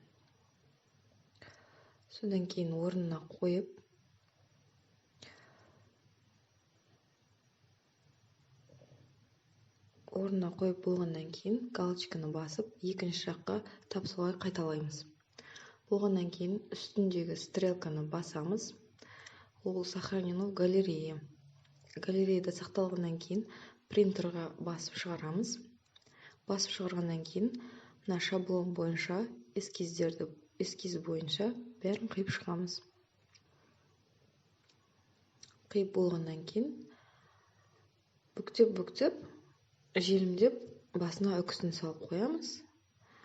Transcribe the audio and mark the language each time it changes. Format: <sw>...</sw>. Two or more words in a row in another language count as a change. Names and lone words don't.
<kk>Содан кейін орнына қойып, болғаннан кейін галочканы басып, екінші жаққа тап солай қайталаймыз. Болғаннан кейін үстіндегі стрелканы басамыз.</kk> <ru>Ол сохранено в галерее.</ru> <kk>Галереяда сақталғаннан кейін принтерға басып шығарамыз. Басып шығарғаннан кейін мына шаблон бойынша, эскиз бойынша бәрін қиып шығамыз. Қиып болғаннан кейін бүктеп, желімдеп басына үкісін салып қоямыз.</kk>